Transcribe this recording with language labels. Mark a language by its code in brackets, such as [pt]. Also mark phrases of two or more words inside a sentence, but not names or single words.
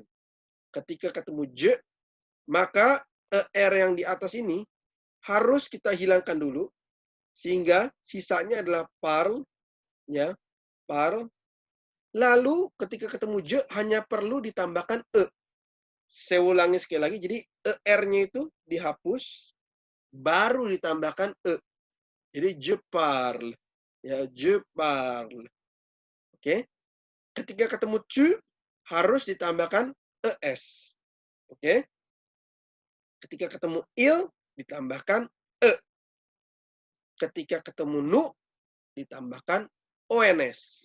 [id] Ketika ketemu je, maka er yang di atas ini harus kita hilangkan dulu sehingga sisanya adalah parle, ya, parle. Lalu ketika ketemu je hanya perlu ditambahkan e. Saya ulangi sekali lagi, jadi er-nya itu dihapus, baru ditambahkan e. Jadi [fr] je parle, [id] ya, [fr] je parle. [id] Oke. Ketika ketemu tu harus ditambahkan es. Oke. Ketika ketemu il ditambahkan e. Ketika ketemu nu ditambahkan ons.